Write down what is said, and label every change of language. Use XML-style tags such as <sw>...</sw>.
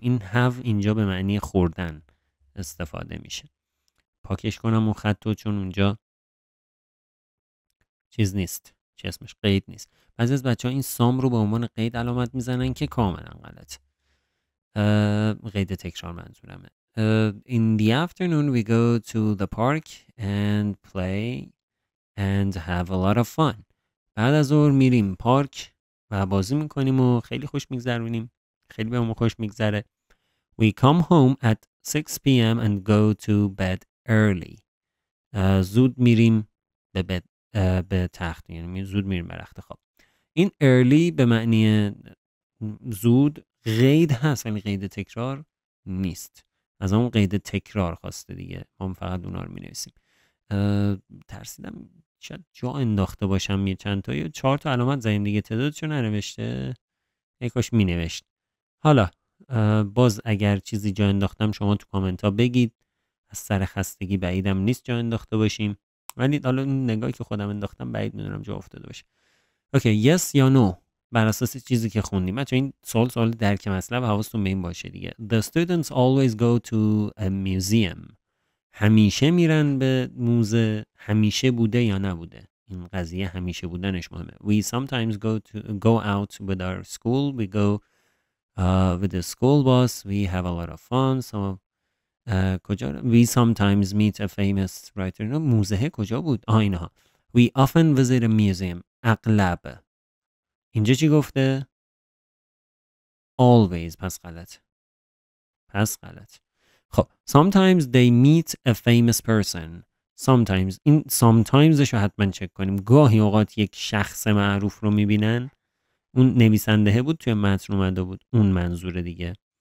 <fa>این have اینجا به معنی خوردن استفاده میشه. پاکش کنم اون خطو چون اونجا چیز نیست چی اسمش قید نیست. بعضی از بچه ها این سام رو به عنوان قید علامت میزنن که کاملا غلط. قید تکرار منظورمه.</fa> <en>In the afternoon we go to the park and play and have a lot of fun.</en> <fa>بعد از ظهر میریم پارک و بازی میکنیم و خیلی خوش میگذرونیم. خیلی بهمون خوش میگذره.</fa> <en>We come home at 6 p.m. and go to bed early.</en> <fa>زود میریم به تخت یعنی زود میریم به رخت خواب. این early به معنی زود قید هست ولی قید تکرار نیست. از اون قید تکرار خواسته دیگه. ما فقط اونا رو می نویسیم. ترسیدم شاید جا انداخته باشم یه چند تا یا 4 تا علامت زدیم دیگه تعدادشو ننوشته. کاش می نوشت. حالا باز اگر چیزی جا انداختم شما تو کامنت ها بگید. از سر خستگی بعیدم نیست جا انداخته باشیم ولی حالا این نگاهی که خودم انداختم بعید میدونم جا افتاده باشه. اوکی yes یا no بر اساس چیزی که خوندیم. بچه‌ها این سوال درک مطلب حواستون به این باشه دیگه.</fa> <en>The students always go to a museum.</en> <fa>همیشه میرن به موزه. همیشه بوده یا نبوده؟ این قضیه همیشه بودنش مهمه.</fa> <en>We sometimes go out with our school. We go with the school bus. We have a lot of fun. So</en> <fa>کجا</fa> <en>we sometimes meet a famous writer.</en> <fa>نه موزه کجا بود؟ اینها.</fa> <en>We often visit a museum.</en> <fa>اغلب. اینجا چی گفته؟ always. پس غلط. خب</fa> <en>sometimes they meet a famous person.</en> <fa>sometimes این sometimes رو حتما چک کنیم. گاهی اوقات یک شخص معروف رو میبینن. اون نویسنده بود توی متن اومده بود اون منظور دیگه.</fa>